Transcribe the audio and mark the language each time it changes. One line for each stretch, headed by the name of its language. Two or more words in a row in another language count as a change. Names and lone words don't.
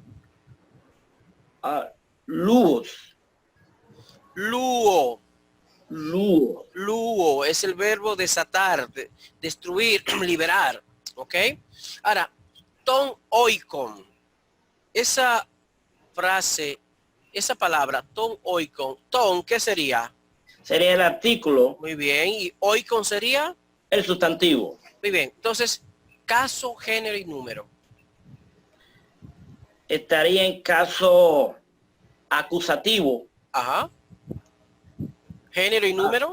Spanish: Luos. Luo. Luo. Luo es el verbo desatar, destruir, liberar. ¿Ok? Ahora,
Greek: τὸν οἶκον.
Spanish: Esa frase, esa palabra,
Greek: τὸν οἶκον.
Spanish: Ton, ¿qué sería? Sería el artículo. Muy bien. ¿Y oikon sería? El sustantivo. Muy bien. Entonces, caso, género y número. Estaría en caso acusativo. Ajá. Género y número.